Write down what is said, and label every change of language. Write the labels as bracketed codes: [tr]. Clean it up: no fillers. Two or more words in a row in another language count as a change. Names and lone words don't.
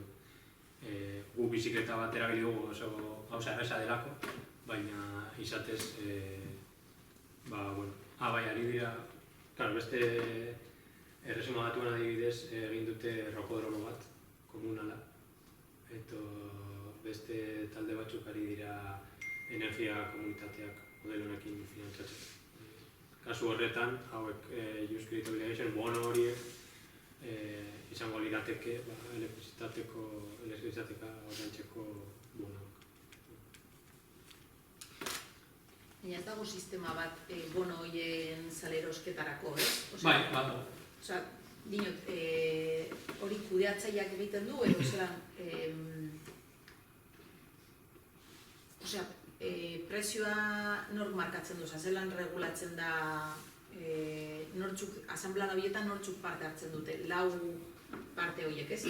[eu] Gu bizikleta bat erabili dugu oso gauza erreza delako, baina izatez, ari dira, beste erresuma batuan adibidez egin dute rokodromo bat, komunala, eta beste talde batzuk ari dira energia komunitateak modelo honekin finantzatzeko. Kasu horretan, hauek [en] use credit obligation, [eu] bono horiek izango lirateke elektriziteka ordaintzeko bonoak. Baina ez dago sistema bat bono horien salerosketarako, ez? Bai, badago. Osea, dinot, hori kudeatzaileak egiten du, edo zelan, prezioa nork markatzen du, zelan regulatzen da nortzuk, asanblada horietan nortzuk parte hartzen dute, 4 parte horiek, ez?